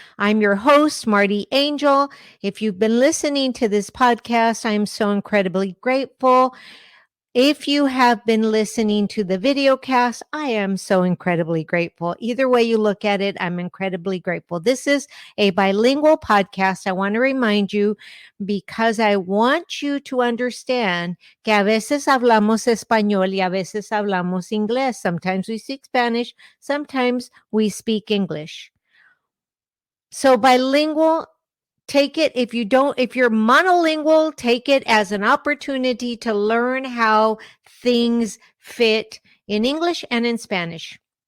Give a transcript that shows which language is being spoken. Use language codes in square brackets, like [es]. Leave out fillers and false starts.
[en] I'm your host, Marty Angel. If you've been listening to this podcast, I'm so incredibly grateful. If you have been listening to the video cast, I am so incredibly grateful. Either way you look at it, I'm incredibly grateful. This is a bilingual podcast. I want to remind you because I want you to understand [es] que a veces hablamos español y a veces hablamos inglés. [en] Sometimes we speak Spanish, sometimes we speak English. So bilingual, take it, if you're monolingual, take it as an opportunity to learn how things fit in English and in Spanish.